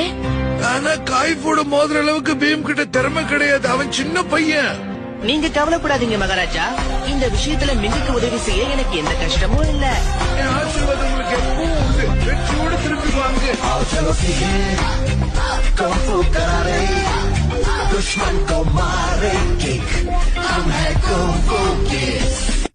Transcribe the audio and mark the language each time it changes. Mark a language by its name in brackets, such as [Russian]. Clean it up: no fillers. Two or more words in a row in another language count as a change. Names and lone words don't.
[Tamil] ஆனா காய்ஃபோட மோதிர அளவுக்கு பீம் கிட்ட திறமை கிடையாது. அவன் சின்ன பையன். நீங்க கவலைப்படாதீங்க மகாராஜா. இந்த விஷயத்துல மிங்குக்கு உதவி செய்ய எனக்கு எந்த கஷ்டமும் இல்ல. என் ஆசீர்வாதம் உங்களுக்கு எப்பவும் உண்டு. வெற்றியோடு திரும்பி வாங்க. [Hindi] दुश्मन को मारे किक हम है कुंफू किड्स